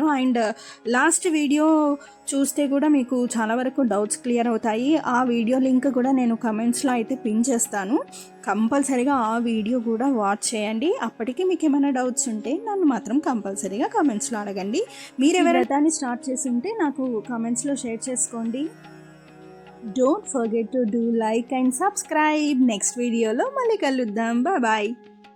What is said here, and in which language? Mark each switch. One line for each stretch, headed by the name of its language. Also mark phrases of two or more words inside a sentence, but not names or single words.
English: and last video
Telugu: చూస్తే కూడా మీకు చాలా వరకు
English: doubts clear
Telugu: అవుతాయి. ఆ
English: video link
Telugu: కూడా నేను కమెంట్స్లో అయితే పిన్ చేస్తాను. కంపల్సరీగా ఆ వీడియో కూడా వాచ్ చేయండి. అప్పటికి మీకు ఏమైనా డౌట్స్ ఉంటే నన్ను మాత్రం కంపల్సరీగా కమెంట్స్లో అడగండి. మీరు ఎవరైనా స్టార్ట్ చేసి ఉంటే నాకు కమెంట్స్లో షేర్ చేసుకోండి.
English: Don't forget to do like and subscribe. Next video
Telugu: లో మళ్ళీ కలుద్దాం.
English: Bye bye.